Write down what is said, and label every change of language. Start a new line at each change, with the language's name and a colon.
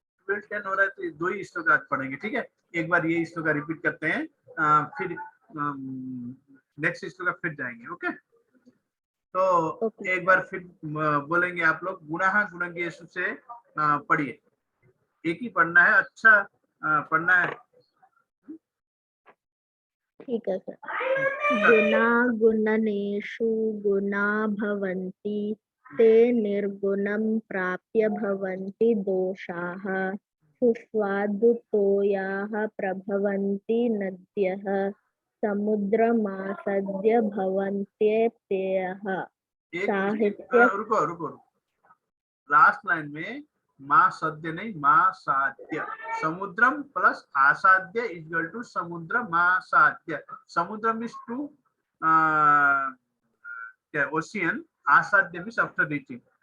Hindi: Field 10 हो रहा है तो ये 2 ही श्लोक आज पढ़ेंगे, ठीक है। एक बार ये श्लोक रिपीट करते हैं, फिर नेक्स्ट श्लोक फिर जाएंगे। ओके, तो ओके एक बार फिर बोलेंगे आप लोग, गुणः गुणज्ञेषु से पढ़िए, एक ही पढ़ना है, अच्छा पढ़ना है। ठीक है सर।
Sanskrit: गुणा गुणनेषु गुणा भवन्ति ते निर्गुणं प्राप्य भवन्ति दोषाः सुस्वादुतोयाः प्रभवन्ति नद्यः समुद्रमासद्य भवन्त्येत्ययः
Hindi: एक
Sanskrit: साहित्य
Hindi: रुको रुको, लास्ट लाइन में माँ सद्य नहीं, माँ साध्य, समुद्रम प्लस आसाध्य इज इक्वल टू समुद्र माँ साध्य।
English: समुद्रम is to ocean, आसाध्य means after reaching.